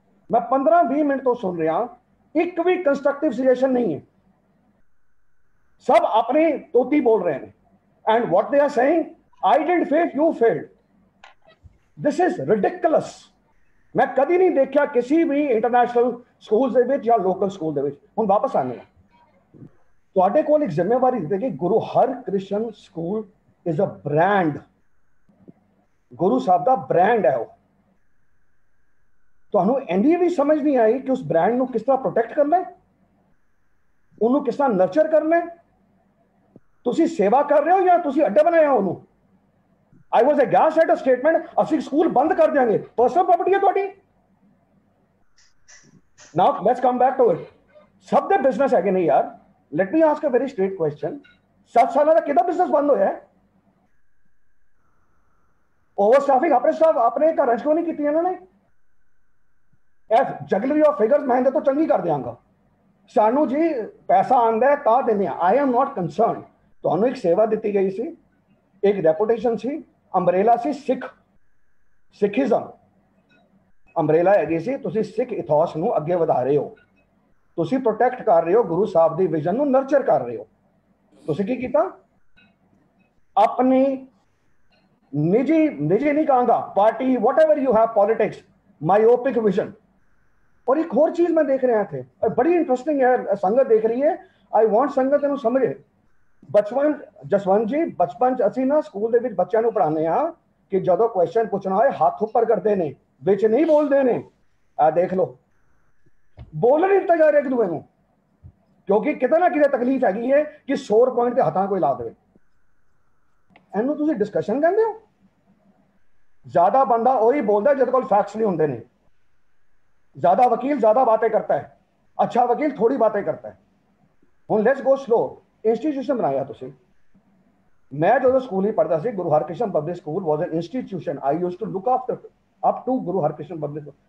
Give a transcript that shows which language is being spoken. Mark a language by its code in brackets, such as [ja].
[hi] मैं 15-20 मिनट तो सुन रहा, एक भी कंस्ट्रक्टिव सजेशन नहीं है, सब अपने तोती बोल रहे हैं. [en] And what they are saying, I didn't fail, you failed. This is ridiculous. [hi] मैं कभी नहीं देखा किसी भी इंटरनेशनल स्कूल [pa] ਦੇ ਵਿੱਚ ਜਾਂ ਲੋਕਲ ਸਕੂਲ ਦੇ ਵਿੱਚ. ਹੁਣ ਵਾਪਸ ਆਨੇ ਤੁਹਾਡੇ ਕੋਲ ਇੱਕ ਜ਼ਿੰਮੇਵਾਰੀ ਦਿੱਤੀ ਕਿ Guru Harkrishan school [en] Is a brand. [pa] Guru Sahib ਦਾ brand ਹੈ ਉਹ. ਤੁਹਾਨੂੰ ਇੰਨੀ ਵੀ ਸਮਝ ਨਹੀਂ ਆਈ ਕਿ ਉਸ ਬ੍ਰਾਂਡ ਨੂੰ ਕਿਸ ਤਰ੍ਹਾਂ ਪ੍ਰੋਟੈਕਟ ਕਰਨਾ ਹੈ, ਉਹਨੂੰ ਕਿਸ ਤਰ੍ਹਾਂ ਨਰਚਰ ਕਰਨਾ ਹੈ. ਤੁਸੀਂ ਸੇਵਾ ਕਰ ਰਹੇ ਹੋ ਜਾਂ ਤੁਸੀਂ ਅੱਡਾ ਬਣਾਇਆ ਉਹਨੂੰ. [en] I was aghast at a statement, [pa] ਅਸੀਂ ਸਕੂਲ ਬੰਦ ਕਰ ਦਿਆਂਗੇ. ਪਰਸਨਲ ਪ੍ਰਾਪਰਟੀ ਹੈ ਤੁਹਾਡੀ. [en] Now let's come back to it. [pa] ਸਭ ਦੇ ਬਿਜ਼ਨਸ ਹੈਗੇ ਨੇ ਯਾਰ. [en] Let me ask a very straight question. [pa] 7 ਸਾਲਾਂ ਦਾ ਕਿਹਦਾ ਬਿਜ਼ਨਸ ਬੰਦ ਹੋਇਆ ਹੈ? ਓਵਰ ਸਟਾਫਿੰਗ ਆਪਣੇ ਘਰਾਂ 'ਚ ਕਿਉਂ ਨਹੀਂ ਕੀਤੀ ਇਹਨਾਂ ਨੇ? ਇਹ ਜਗਲਰੀ ਆਫ ਫਿਗਰਸ ਮੈਂ ਇਹਦੇ ਤੋਂ ਚੰਗੀ ਕਰ ਦਿਆਂਗਾ. ਸਾਨੂੰ ਜੀ ਪੈਸਾ ਆਉਂਦਾ ਤਾਂ ਦਿੰਦੇ ਆ. [en] I am not concerned. [pa] ਤੁਹਾਨੂੰ ਇੱਕ ਸੇਵਾ ਦਿੱਤੀ ਗਈ ਸੀ, ਇੱਕ ਰੈਪੂਟੇਸ਼ਨ ਸੀ, ਅੰਬਰੇਲਾ ਸੀ ਸਿੱਖਿਜ਼ਮ. ਅੰਬਰੇਲਾ ਹੈਗੀ ਸੀ, ਤੁਸੀਂ ਸਿੱਖ ਇਥੋਸ ਨੂੰ ਅੱਗੇ ਵਧਾ ਰਹੇ ਹੋ, ਤੁਸੀਂ ਪ੍ਰੋਟੈਕਟ ਕਰ ਰਹੇ ਹੋ, ਗੁਰੂ ਸਾਹਿਬ ਦੀ ਵਿਜ਼ਨ ਨੂੰ ਨਰਚਰ ਕਰ ਰਹੇ ਹੋ. ਤੁਸੀਂ ਕੀ ਕੀਤਾ? ਆਪਣੀ ਨਿੱਜੀ ਨਹੀਂ ਕਹਾਂਗਾ, party [en] whatever you have politics, myopic vision. [hi] और एक और चीज मैं देख रहा थे, बड़ी इंटरेस्टिंग है, संगत देख रही है. [en] I want [pa] संगत ਇਹਨੂੰ ਸਮਝੇ. ਬਚਪਨ ਜਸਵੰਤ ਜੀ, ਬਚਪਨ ਚ ਅਸੀਂ ਨਾ ਸਕੂਲ ਦੇ ਵਿੱਚ ਬੱਚਿਆਂ ਨੂੰ ਪੜ੍ਹਾਉਂਦੇ ਆ ਕਿ ਜਦੋਂ ਕੁਐਸਚਨ ਪੁੱਛਣਾ ਹੋਏ ਹੱਥ ਉੱਪਰ ਕਰਦੇ ਨੇ, ਵਿੱਚ ਨਹੀਂ ਬੋਲਦੇ ਨੇ. ਆ ਦੇਖ ਲਓ, ਬੋਲਣ ਨਹੀਂ ਦਿੱਤਾ ਜਾ ਰਿਹਾ ਇੱਕ ਦੂਏ ਨੂੰ, ਕਿਉਂਕਿ ਕਿਤੇ ਨਾ ਕਿਤੇ ਤਕਲੀਫ ਹੈਗੀ ਹੈ ਕਿ 100 ਪੁਆਇੰਟ ਤੇ ਹੱਥਾਂ ਕੋਈ ਲਾ ਦੇਵੇ. ਇਹਨੂੰ ਤੁਸੀਂ ਡਿਸਕਸ਼ਨ ਕਹਿੰਦੇ ਹੋ? ਜ਼ਿਆਦਾ ਬੰਦਾ ਉਹੀ ਬੋਲਦਾ ਜਿਹਦੇ ਕੋਲ ਫੈਕਟਸ ਨਹੀਂ ਹੁੰਦੇ ਨੇ. [hi] ज्यादा वकील ज्यादा बातें करता है, अच्छा वकील थोड़ी बातें करता है. [pa] ਹੁਣ [en] Let's go slow. [pa] ਇੰਸਟੀਟਿਊਸ਼ਨ ਬਣਾਇਆ ਤੁਸੀਂ. ਮੈਂ ਜਦੋਂ ਸਕੂਲ ਹੀ ਪੜ੍ਹਦਾ ਸੀ, Guru Harkrishan public school [en] Was an institution. I used to look after up to Guru Harkrishan public school.